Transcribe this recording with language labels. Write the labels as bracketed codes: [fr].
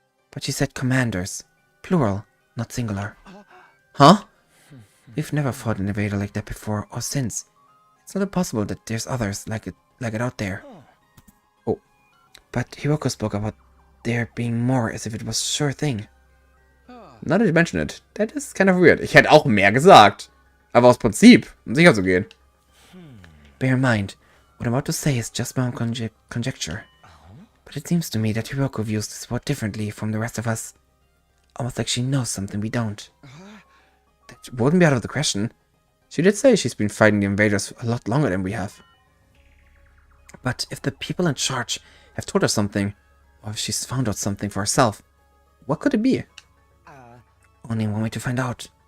[en] But she said commanders. Plural, not singular. Huh? We've never fought an invader like that before or since. It's not impossible that there's others like it out there. Oh, but Hiroko spoke about there being more as if it was a sure thing. Now that you mention it, that is kind of weird. [de] Ich hätte auch mehr gesagt. Aber aus Prinzip, um sicher zu gehen. [en] Bear in mind, what I'm about to say is just my own conjecture. But it seems to me that Hiroko views this war differently from the rest of us. Almost like she knows something we don't. That wouldn't be out of the question. She did say she's been fighting the invaders a lot longer than we have. But if the people in charge have told her something, or if she's found out something for herself, what could it be? Only one way to find out.